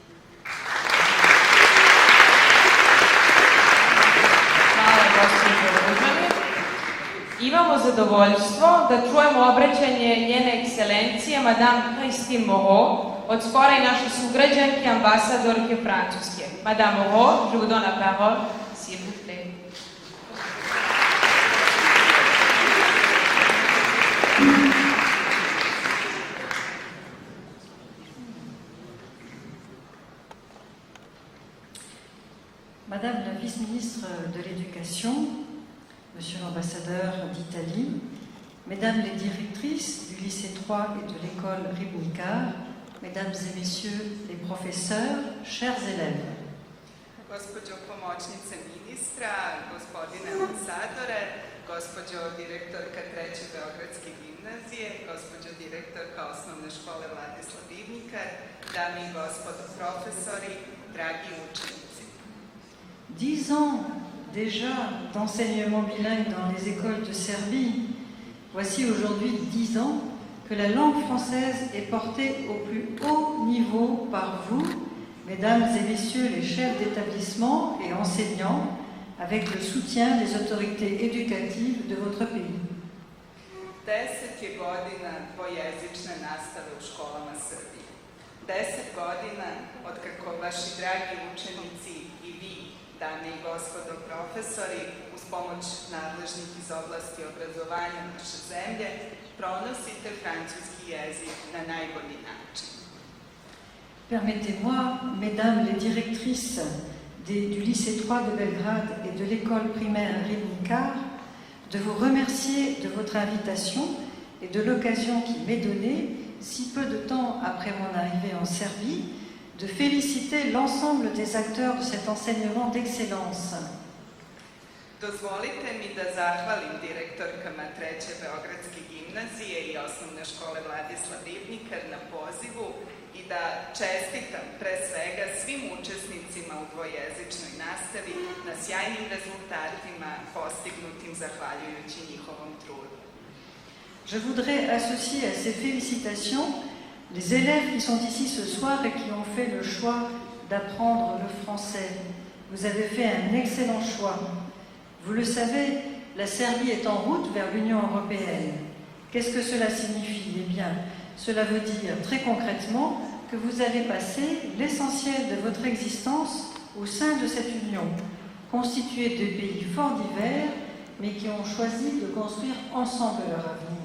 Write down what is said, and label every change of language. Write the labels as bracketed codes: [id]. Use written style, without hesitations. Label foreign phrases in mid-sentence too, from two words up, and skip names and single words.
[sr] Hvala, gospođo Lužanin. Imamo zadovoljstvo da čujemo obraćanje njene ekscelencije, Madame Christine Moreau, od skora i naše sugrađanke, ambasadorke Francuske. [fr] Madame Moreau, je vous donne la parole, s'il vous plaît. Madame la vice-ministre de l'Éducation, Monsieur l'ambassadeur d'Italie, Mesdames les directrices du lycée 3 et de l'école Ribnikar, Mesdames et Messieurs les professeurs, chers élèves. [sr] Gospođo pomoćnice ministra, gospodine ambasadore, gospođo direktorka 3. Beogradske gimnazije, gospođo direktorka Osnovne škole Vladislav Ribnikar, dame i gospodo profesori, dragi učenici. [fr] 10 ans déjà d'enseignement bilingue dans les écoles de Serbie. Voici aujourd'hui 10 ans que la langue française est portée au plus haut niveau par vous, Mesdames et Messieurs les chefs d'établissement et enseignants, avec le soutien des autorités éducatives de votre pays. [sr] 10 je godina dvojezične nastave u školama Srbije. 10 godina od kako vaši dragi učenici i vi, dame i gospodo profesori, uz pomoć nadležnih iz oblasti obrazovanja naše zemlje, pronosite francuski jezik na najbolji način. [fr] Permettez-moi, Mesdames les directrices du lycée 3 de Belgrade et de l'école primaire Ribnikar, de vous remercier de votre invitation et de l'occasion qui m'est donnée, si peu de temps après mon arrivée en Serbie, de féliciter l'ensemble des acteurs de cet enseignement d'excellence. [sr] Dozvolite mi da zahvalim direktorkama 3. Beogradske gimnazije i Osnovne škole Vladislav Ribnikar na pozivu i da čestitam pre svega svim učesnicima u dvojezičnoj nastavi na sjajnim rezultatima postignutim zahvaljujući njihovom trudu. [fr] Je voudrais associer à ces félicitations les élèves qui sont ici ce soir et qui ont fait le choix d'apprendre le français. Vous avez fait un excellent choix. Vous le savez, la Serbie est en route vers l'Union européenne. Qu'est-ce que cela signifie? Eh bien, cela veut dire très concrètement que vous allez passer l'essentiel de votre existence au sein de cette union, constituée de pays fort divers, mais qui ont choisi de construire ensemble leur avenir.